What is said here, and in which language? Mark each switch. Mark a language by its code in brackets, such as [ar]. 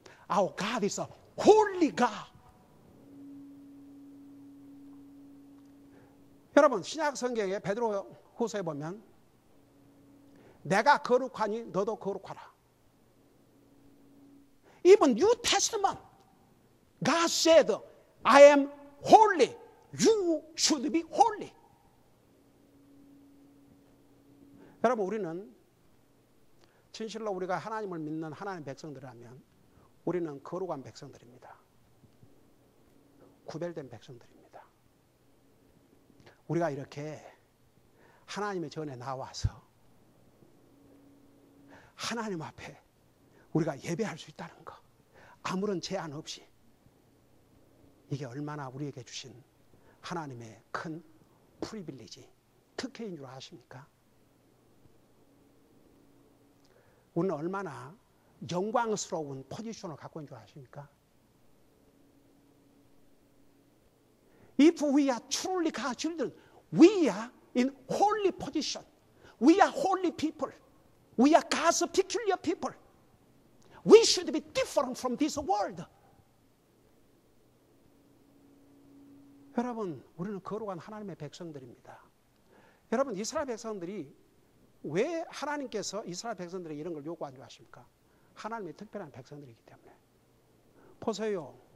[en] Our God is a holy God. [ko] 여러분, 신약 성경에 베드로 후서에 보면 내가 거룩하니 너도 거룩하라. [en] Even New Testament, God said, I am holy. You should be holy. [ko] 여러분, 우리는 진실로 우리가 하나님을 믿는 하나님의 백성들이라면 우리는 거룩한 백성들입니다. 구별된 백성들입니다. 우리가 이렇게 하나님의 전에 나와서 하나님 앞에 우리가 예배할 수 있다는 것, 아무런 제한 없이, 이게 얼마나 우리에게 주신 하나님의 큰 프리빌리지, 특혜인 줄 아십니까? 우리는 얼마나 영광스러운 포지션을 갖고 있는 줄 아십니까? [en] If we are truly God's children, we are in holy position. We are holy people. We are God's peculiar people. We should be different from this world. [ko] 여러분, 우리는 거룩한 하나님의 백성들입니다. 여러분, 이스라엘 백성들이 왜 하나님께서 이스라엘 백성들에게 이런 걸 요구한 줄 아십니까? 하나님의 특별한 백성들이기 때문에. 보세요.